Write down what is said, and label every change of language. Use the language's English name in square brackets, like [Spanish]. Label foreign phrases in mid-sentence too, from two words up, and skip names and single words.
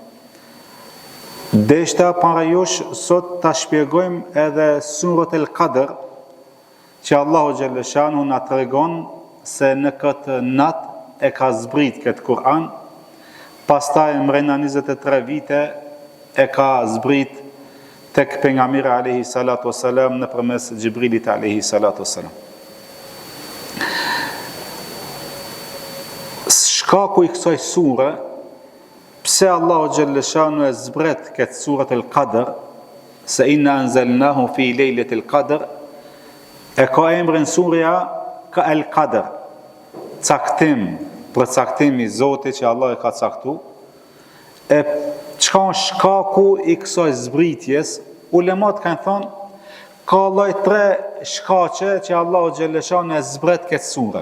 [Albanian] Deshta para jush sot ta shpjegojmë edhe Surat el-Qadr, që Allahu [Arabic] جل شأنه [Albanian] na tregon se në këtë natë e ka zbrit këtë Kur'an, pastaj mrena 23 vite e ka zbrit tek pejgamberi [Arabic] عليه الصلاة والسلام [Albanian] nëpërmes Xhibrilit [Arabic] عليه الصلاة والسلام. [Albanian] Shkaku i kësaj sure, pse Allahu [Arabic] جل شأنه [Albanian] e zbret këtë Surat el-Qadr, se [Arabic] إنا أنزلناه في ليلة القدر, [Albanian] e ka emrin surja ka el-Qadr, caktim, për caktim i Zotit që Allah e ka caktu. E çka është shkaku i kësaj zbritjes? Ulemat kanë thonë, ka lloj 3 shkaqe që Allahu [Arabic] جل شأنه [Albanian] e zbret këtë sure.